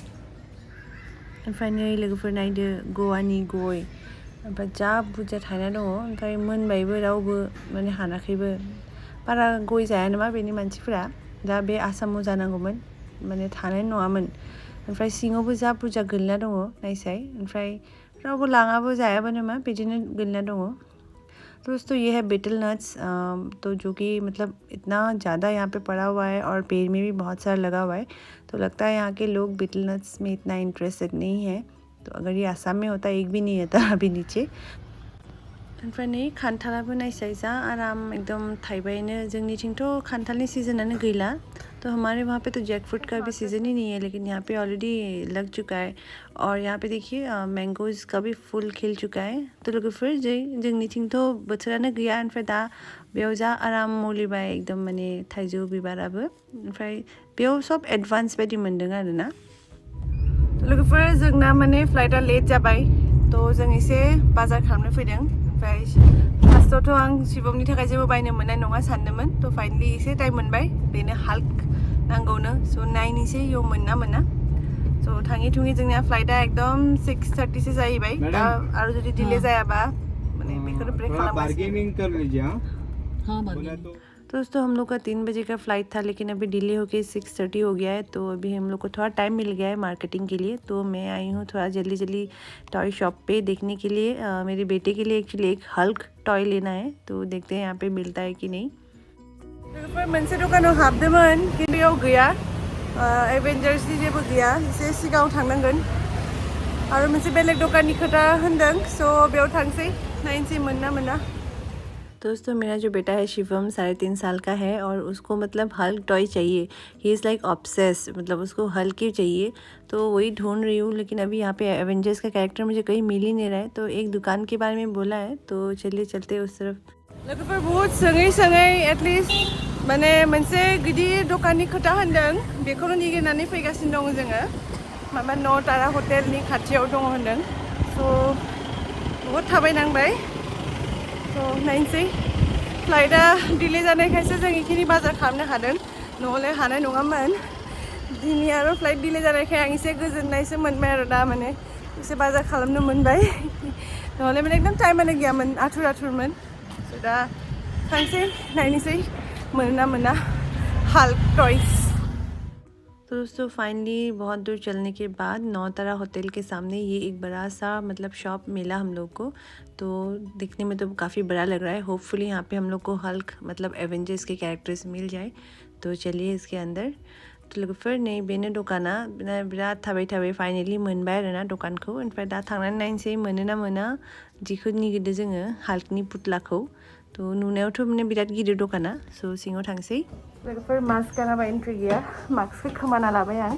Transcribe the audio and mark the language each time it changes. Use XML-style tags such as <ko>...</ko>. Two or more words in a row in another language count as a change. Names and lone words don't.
<brx>फाइनाली लोगोफोर नायदो गवानि गय, ओमफ्राय जा बुरजा थायना दङ। ओमफ्राय मोनबायबो, रावबो माने हानाखैबो। बारा गय जाया नामा बेनि मानसिफोरा। दा बे आसामाव जानांगौमोन, माने थानाय नङामोन। ओमफ्राय सिङावबो जा बुरजा गोलैना दङ नायसाय। ओमफ्राय रावबो लाङाबो जायाबो नामा, बिदिनो गोलैना दङ।</brx> <hi>दोस्तों ये है</hi> <en>betel nuts,</en> <hi>तो जो कि मतलब इतना ज़्यादा यहाँ पे पड़ा हुआ है, और पेड़ में भी बहुत सारा लगा हुआ है। तो लगता है यहाँ के लोग</hi> <en>betel nuts</en> <hi>में इतना इंटरेस्टेड नहीं है। तो अगर ये आसाम में होता एक भी नहीं होता अभी नीचे।</hi> <brx>ओमफ्राय नै खान्थालाबो नायसाय जा आराम एकदम थाइबायनो। जोंनिथिंथ' खान्थालनि सीजनानो गैला।</brx> <hi>तो हमारे वहाँ पे तो</hi> <en>jack fruit</en> <hi>का भी सीज़न ही नहीं है, लेकिन यहाँ पे ऑलरेडी लग चुका है। और यहाँ पे देखिए मैंगोज़ का भी फुल खिल चुका है।</hi> <brx>तो लोगोफोर जोंनिथिंथ' बोथोरानो गैया। ओमफ्राय दा बेयाव जा आराम मलिबाय एकदम माने थाइजौ बिबाराबो। ओमफ्राय बेयाव सब एडभान्स बायदि मोन्दों आरोना। लोगोफोर जोंना माने फ्लाइटआ लेट जाबाय, तो जों एसे बाजार खालामनो फैदों। ओमफ्राय फार्स्टआवथ' आं शिबमनि थाखाय जेबो बायनो मोननाय नङा सानदोंमोन। तो फाइनालि एसे टाइम मोनबाय, बेनो हाल्क नांगौनो। स' नायनोसै इयाव मोनो ना मोना। स' थाङै थुङै जोंनिया फ्लाइटआ एकदम 6:30 जाहैबाय। आरो जुदि डिले जायाबा माने बेखौनो ब्रेक खालामगासिनो।</brx> <hi>हाँ दोस्तों हम लोग का 3 बजे का फ़्लाइट था, लेकिन अभी डिले होके 6:30 हो गया है। तो अभी हम लोग को थोड़ा टाइम मिल गया है मार्केटिंग के लिए। तो मैं आई हूँ थोड़ा जल्दी</hi> <en>toy shop</en> <hi>पे देखने के लिए। मेरे बेटे के लिए एक्चुअली एक हल्क टॉय लेना है, तो देखते हैं यहाँ पे मिलता है कि नहीं।</hi> <brx>मोनसे दखानाव हाबदोंमोन, खिन्थु बेयाव गैया। एवेंजार्सनि जेबो गैया, एसे सिगाङाव थांनांगोन। आरो मोनसे बेलेग दखाननि खोथा होनदों। स' बेयाव थांसै, नायनोसै मोनो ना मोना।</brx> <hi>दोस्तों मेरा जो बेटा है शिवम 3.5 साल का है, और उसको मतलब हल्क टॉय चाहिए।</hi> <en>he is like obsess,</en> <hi>मतलब उसको हल्क ही चाहिए। तो वही ढूंढ रही हूँ, लेकिन अभी यहाँ पे एवेंजर्स का कैरेक्टर मुझे कहीं मिल ही नहीं रहा है। तो एक दुकान के बारे में बोला है, तो चलिए चलते उस तरफ।</hi> <brx>लोगोफोर बहुत सोङै एटलिस्ट माने मोनसे गिदिर दखाननि खोथा होनदों, बेखौनो निगिरनानै फैगासिनो दङ जोङो। माबा न'टारा हटेलनि खाथियाव दङ होनदों। स' बहुत थाबायनांबाय। स' नायनोसै। फ्लाइटआ डिले जानायखायसो जों इखिनि बाजार खालामनो हादों, नङाब्ला हानाय नङामोन। दिनै आरो</brx> <en>flight delay</en> <brx>जानायखाय आं एसे गोजोननायसो मोनबाय आरो दा माने एसे बाजार खालामनो मोनबाय। नङाब्ला माने एकदम टाइमानो गैयामोन, आथुरमोन। दा थांसै, नायनोसै मोनो ना मोना। हल्क टॉयज।</brx> <hi>तो दोस्तों फाइनली बहुत दूर चलने के बाद नौतारा होटल के सामने ये एक बड़ा सा मतलब शॉप मिला हम लोग को। तो दिखने में तो काफ़ी बड़ा लग रहा है। होपफुली यहाँ पे हम लोग को हल्क मतलब एवेंजर्स के कैरेक्टर्स मिल जाए। तो चलिए इसके अंदर।</hi> <brx>तो लोगोफोर नै बेनो दखाना बिराद थाबाय थाबाय फाइनली मोनबाय आरोना दखानखौ। ओमफ्राय दा थांनानै नायनोसै मोनोना मोना जिखौ निगिरदों जोङो हाल्कनि पुतलाखौ। तो नुनायावथ' माने बिराद गिदिर दखाना। स' सिङाव थांसै। लोगोफोर मास्क गानाबा एन्ट्रि गैया। मास्कखौ खोमाना लाबाय आं।</brx>